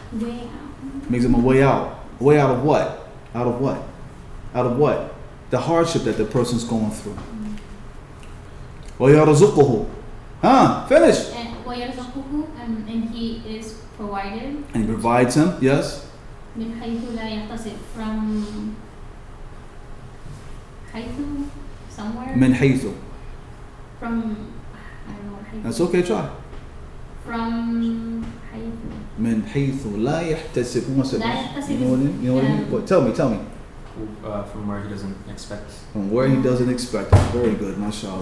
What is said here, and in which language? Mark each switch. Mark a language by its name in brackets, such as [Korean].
[English] Way out. Makes him a way out. Way out of what? Out of what? Out of what? The hardship that the person's going through. [Arabic] وَيَرْزُقُهُ. [English] Finish. [Arabic] ويرزقه [English] and he is provided. And he provides him, yes. [Arabic] من حيث لا يحتسب, [English] from [Arabic] حيث, [English] somewhere. [Arabic] من حيث. [English] From, I don't know what حيث. That's okay, try. From حيث. [Arabic] من حيث لا يحتسب. [English] Who wants to? [Arabic] لا يحتسب. [English] You know what I mean? You know what I mean? What? Tell me. From where he doesn't expect. From where he doesn't expect. Very good, mashallah.